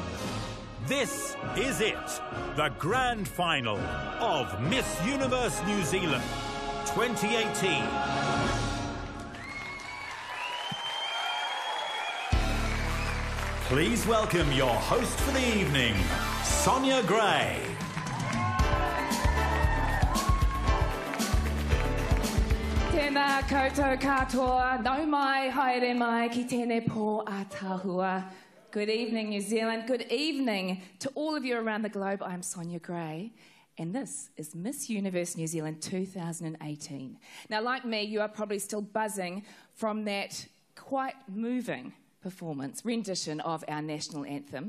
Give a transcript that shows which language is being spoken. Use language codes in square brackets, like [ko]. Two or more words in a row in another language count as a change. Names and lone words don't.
[en] This is it, the grand final of Miss Universe New Zealand 2018. Please welcome your host for the evening, Sonia Gray. [mi] Tēnā koutou katoa, nau mai, haere mai, ki tēnei pō ātahua. [en] Good evening, New Zealand. Good evening to all of you around the globe. I'm Sonia Gray, and this is Miss Universe New Zealand 2018. Now, like me, you are probably still buzzing from that quite moving performance, rendition of our national anthem.